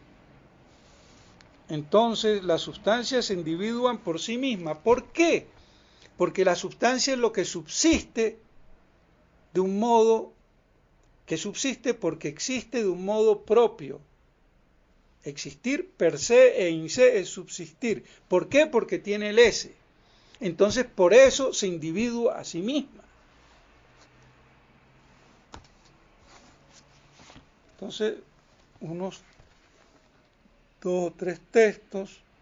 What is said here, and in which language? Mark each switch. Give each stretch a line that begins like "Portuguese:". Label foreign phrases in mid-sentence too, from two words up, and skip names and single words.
Spanish: Entonces las sustancias se individuan por sí mismas. ¿Por qué? Porque la sustancia es lo que subsiste de un modo, que subsiste porque existe de un modo propio. Existir
Latin: per se e in se
Spanish: es subsistir. ¿Por qué? Porque tiene el ese. Entonces por eso se individua a sí misma. Entonces, unos 2 o 3 textos.